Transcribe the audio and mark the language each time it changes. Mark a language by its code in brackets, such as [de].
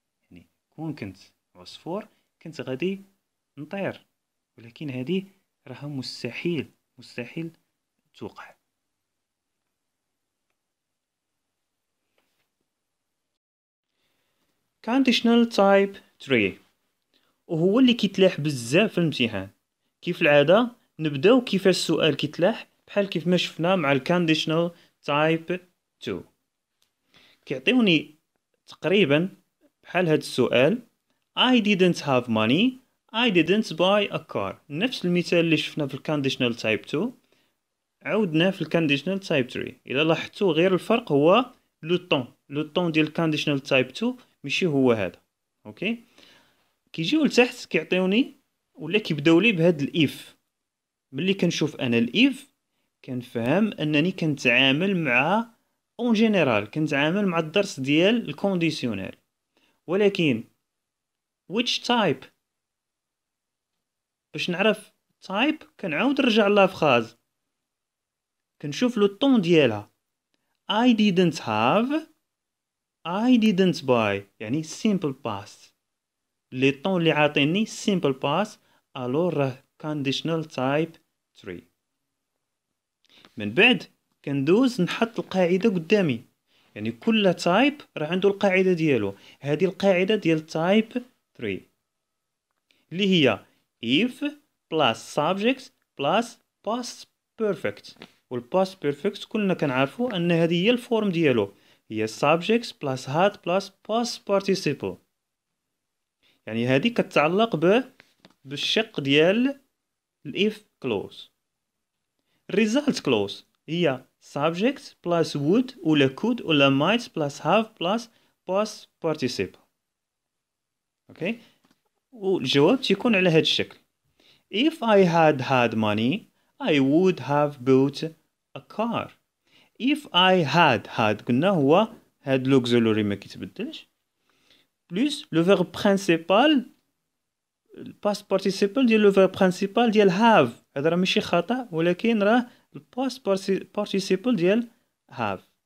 [ar] يعني كون كنت عصفور كنت غادي نطير، ولكن هذه راها مستحيل توقع. conditional type 3 وهو اللي كيتلاح بزاف في الامتحان. كيف العاده نبداو كيفاش السؤال كيتلاح بحال كيف ما شفنا مع الكونديشنال تايب 2. كيعطيوني تقريبا بحال هاد السؤال [en] I didn't have money I didn't buy a car. [ar] نفس المثال اللي شفنا في الكونديشنال تايب 2 عاودناه في الكونديشنال تايب 3. الا لاحظتوا غير الفرق هو لو طون ديال الكونديشنال تايب 2 ماشي هو هذا. اوكي كيجيو لتحت كيعطيوني ولا كيبداو لي بهاد الاف. ملي كنشوف انا الاف كنفهم انني كنتعامل مع [fr] اون جينيرال، [ar] كنتعامل مع الدرس ديال الكونديسيونيل. ولكن [en] which type، [ar] باش نعرف type كنعاود نرجع لا فراز، كنشوف لو طون ديالها. [en] I didn't have، I didn't buy، يعني simple past. [ar] لي طون اللي عاطيني simple past، الور راه conditional type 3. من بعد كندوز نحط القاعده قدامي، يعني كل تايب راه عنده القاعده ديالو. هذه القاعده ديال تايب 3 اللي هي [en] if plus subject plus past perfect. [ar] والpast perfect كلنا كنعرفوا ان هذه هي الفورم ديالو، هي [en] subject plus had plus past participle. [ar] يعني هذه كتعلق بالشق ديال الاف كلوز. [en] result clause هي subject plus would ولا could ولا might plus have plus past participle. [ar] اوكي، والجواب تيكون على هذا الشكل. [en] if I had money I would have bought a car. if I had [ar] قلنا هو هاد l'auxiliary ما كيتبدلش plus [fr] le verbe principal [ar] past participle ديال le verbe principal ديال have. هذا راه ماشي خطأ، ولكن راه past participle ديال have.